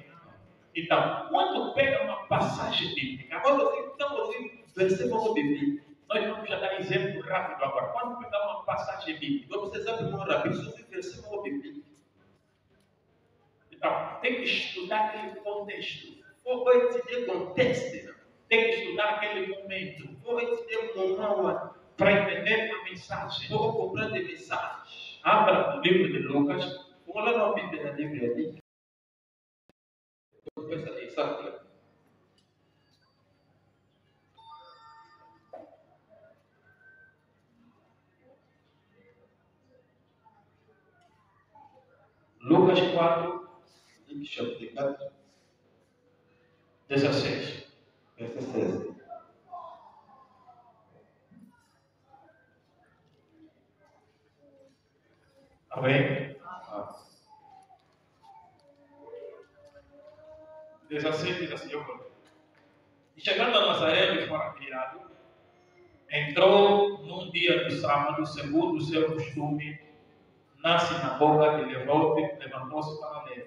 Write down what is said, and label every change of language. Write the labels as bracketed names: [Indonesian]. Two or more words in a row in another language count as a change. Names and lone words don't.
[Portuguese] Então, quando pega uma passagem bíblica, Agora, estamos em versículo bíblico. nós vamos já dar exemplo rápido agora. Quando pegar uma passagem bíblica, Vamos precisar primeiro rápido sobre versículo bíblico. Então, tem que estudar aquele contexto. [French] Faut étudier le contexte. [Portuguese] Tem que estudar aquele momento. [French] Faut étudier le moment. [Portuguese] Para entender a mensagem. [French] Faut comprendre le message. [Portuguese] Abra o livro de Lucas. Vamos lá na Bíblia, na Bíblia ali. Exato. Lucas 4, [French] chapitre 4, 16. verset 16. [Portuguese] Amém? 16 diz assim: E chegando a Nazaré, onde fora criado, entrou num dia do sábado, segundo o seu costume, na sinagoga e levantou-se para ler.